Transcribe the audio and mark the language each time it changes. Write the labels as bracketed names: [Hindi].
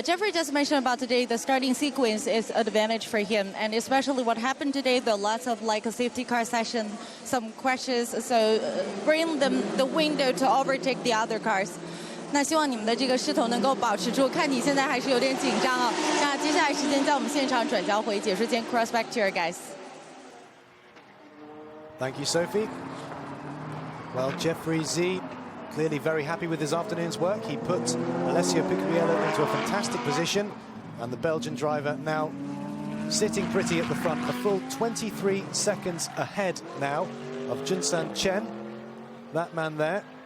[English] Jeffrey just mentioned about today the starting sequence is advantage for him, and especially what happened today, the lots of like a safety car session, some crashes, so bring them the window to overtake the other cars. [Chinese] 那希望你们的这个势头能够保持住，看你现在还是有点紧张啊。那接下来时间在我们现场转交回解说间 [English] cross back to your guys. Thank you, Sophie. Well, Jeffrey Z clearly very happy with his afternoon's work. He put Alessio Picariello into a fantastic position, and the Belgian driver now sitting pretty at the front, a full 23 seconds ahead now of Junsan Chen, that man there.